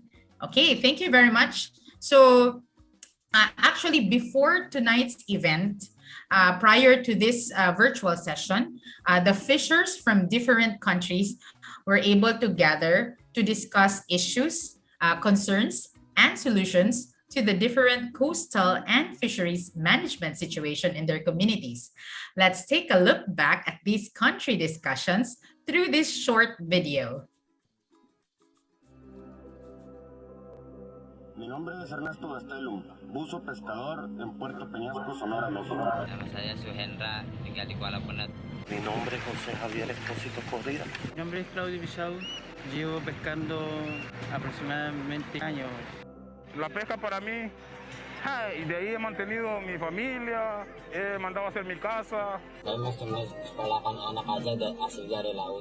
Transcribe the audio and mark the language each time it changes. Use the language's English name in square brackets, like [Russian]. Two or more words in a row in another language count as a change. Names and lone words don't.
[English] Okay, thank you very much. So actually, before tonight's event, prior to this virtual session, the fishers from different countries were able to gather to discuss issues, concerns, and solutions to the different coastal and fisheries management situation in their communities. Let's take a look back at these country discussions through this short video. [Spanish] Mi nombre es Ernesto Gastelum, buzo pescador en Puerto Peñasco, Sonora, México. [Indonesian] Nama saya Suhendra, tinggal di Kuala Penat. [Spanish] Mi nombre es José Javier Esposito Corrida. Mi nombre es Claudio Bichau, llevo pescando aproximadamente años. La pesca para mí, y de ahí he mantenido mi familia, he mandado a hacer mi casa. [Indonesian] Saya masih sekolahkan anak aja asal dari laut.